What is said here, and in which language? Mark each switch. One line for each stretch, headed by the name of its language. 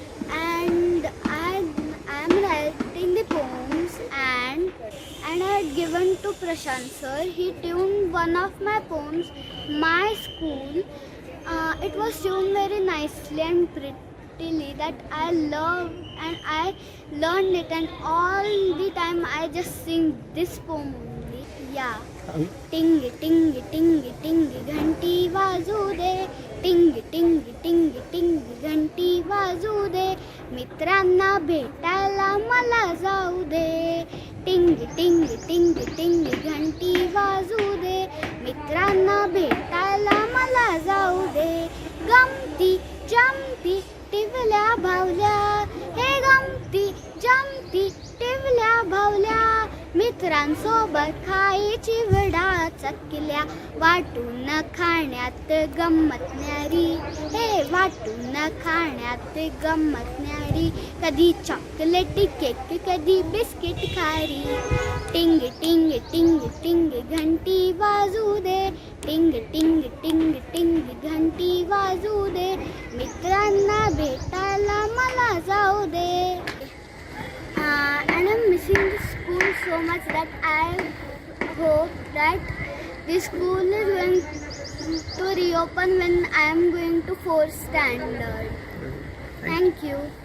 English: And I am writing the poems and I had given to Prashant sir. He tuned one of my poems, My School. It was tuned very nicely and prettily that I loved and I learned it, and all the time I just sing this poem only. Yeah.
Marathi: टिंग टिंग टिंग टिंग घंटी वाजू दे, टिंग टिंग टिंग टिंग घंटी वाजू दे, मित्रांना भेटायला मला जाऊ दे, टिंग टिंग टिंग टिंग घंटी वाजू दे, मित्रांना भेटायला मला जाऊ दे, गमती जमती टिवल्या भावल्या, हे गमती जमती टिवल्या भावल्या, मित्रांसोबत खायची वडा चकल्या, वाटून खाण्यात गंमत न्यारी, हे वाटून खाण्यात गंमत न्यारी, कधी चॉकलेट केक कधी बिस्किट खारी, टिंग टिंग टिंग टिंग घंटी वाजू दे, टिंग टिंग टिंग टिंग घंटी वाजू दे, मित्रांना भेटायला मला जाऊ दे.
English: And I'm missing the school so much that I hope that the school is going to reopen when I am going to 4th standard. Thank you.